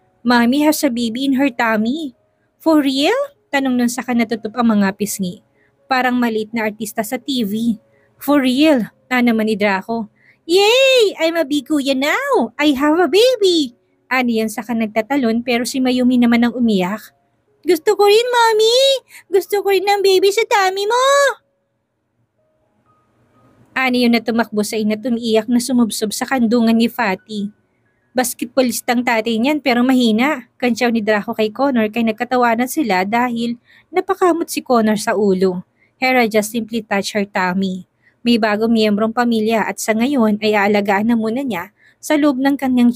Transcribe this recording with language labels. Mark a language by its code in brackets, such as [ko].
[en] Mommy has a baby in her tummy. For real? [tl] Tanong nun saka natutup ang mga pisngi. Parang maliit na artista sa TV. [en] For real? [tl] Naman ni Draco. [en] Yay! I'm a big kuya now! I have a baby! [tl] Ani yan saka nagtatalon pero si Mayumi naman ang umiyak. Gusto ko rin, mommy! Gusto ko rin ng baby sa tummy mo! Ani yun na tumakbo sa ina at umiiyak na sumubsob sa kandungan ni Fatty. Basketballistang tatay niyan pero mahina. Kantsaw ni Draco kay Connor kay nagkatawanan sila dahil napakamot si Connor sa ulo. [en] Hera just simply touched her tummy. [tl] May bagong miyembrong pamilya at sa ngayon ay aalagaan na muna niya sa loob ng kanyang tiyan at pangako niya dito na hindi niya hayaan